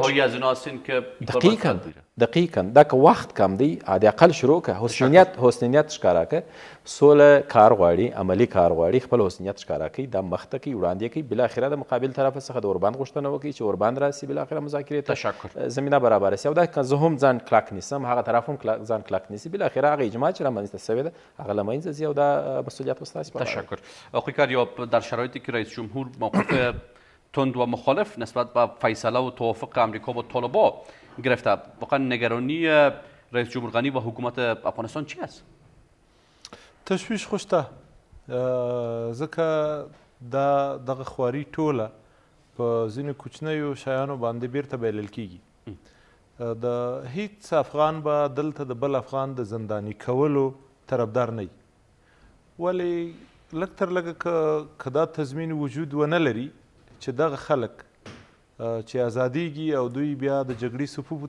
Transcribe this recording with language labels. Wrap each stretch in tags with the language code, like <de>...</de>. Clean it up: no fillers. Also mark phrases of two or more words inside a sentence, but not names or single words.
<ps>ریپورټ دقیقا دا که وخت کم دی د اقل شروع که حسنیت ښکاره که سوله کار غواړي عملي کار غواړي خپل حسنیت ښکاره کوي دا مخته کوي وړاندې کوي بالاخره د مقابل طرف څخه د اوربند غوښتنه وکړي چې اوربند راسي بالاخره مذاکرې ته زمینه برابره سي او دا که زه هم ځان کلک نیسم هغه طرف هم ځان کلک نیسي بالاخره هغه اجماع چې رامنځته سوې ده هغه له منځه ځي او دا مسئولیت به ستاسې په</ps> <fa>تشکر. آقای کریاب در شرایطی که رئیس جمهور موقف تند و مخالف نسبت به فیصله و توافق امریکا با طالبان گرفته واقعا نگرانی رئیس جمهور غنی و حکومت افغانستان چی است؟</fa> <ps>تشویش خو شته ځکه دا دغه خواري ټوله په ځینو کوچنیو شیانو باندې بیرته بایلل کیږي د هیڅ افغان به دلته د بل افغان د زنداني کولو طرفدار نه وي ولې لږ تر لږه که دا تضمین وجود ونه لري چې دغه خلک چې ازادیږي او دوی بیا د جګړې صفوفو</ps>